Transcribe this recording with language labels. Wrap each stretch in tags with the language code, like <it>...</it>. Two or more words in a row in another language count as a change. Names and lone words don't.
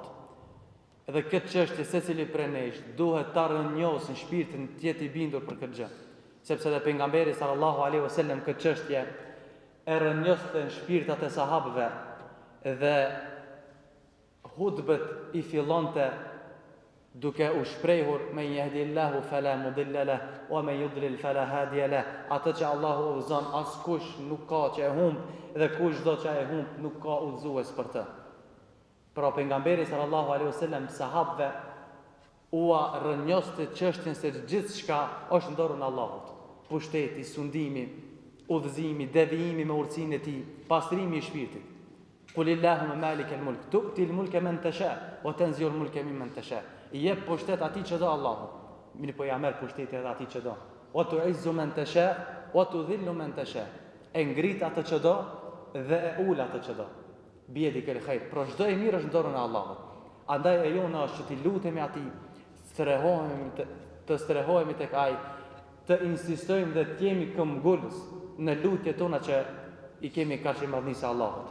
<sq>Dhe këtë çështje secili prej nesh duhet ta rënjosë në shpirtin të jetë i bindur për këtë gjë. Sepse dhe pejgamberi</sq> <ar>صلى الله عليه وسلم</ar> <sq>këtë çështje e rënjoste në shpirtat e sahabëve dhe hutbet i fillonte duke u shprehur:</sq> <ar>من يهده الله فلا مضل له ومن يضلل فلا هادي له.</ar> <sq>Atë që Allahu udhëzon, askush nuk ka që e humb dhe kushdo që e humb nuk ka udhëzues për të. Pra pejgamberi</sq> <ar>صلى الله عليه وسلم</ar> <sq>sahabëve ua rënjoste çështjen se gjithçka është në dorën e Allahut. Pushteti, sundimi, udhëzimi, devijimi me urtësinë e tij, pastrimi i shpirtit.</sq> <ar>قل اللهم مالك الملك تؤتي الملك من تشاء وتنزع الملك ممن تشاء.</ar> <sq>I jep pushtet atij që do Allahu. Mirë po ja merr pushtetin edhe atij që do.</sq> <ar>وتعز من تشاء وتذل من تشاء wa tudhillu man tasha.</ar> <sq>E ngrit atë që do dhe e ul atë që do.</sq> <ar>بيدك الخير.</ar> <sq>Pra çdo e mirë është në dorën e Allahut. Andaj e jona është që ti lutemi atij, strehohemi tek ai, të insistojmë dhe të jemi këmbgulës në lutjet tona që i kemi kaq madhnisë Allahut.</sq>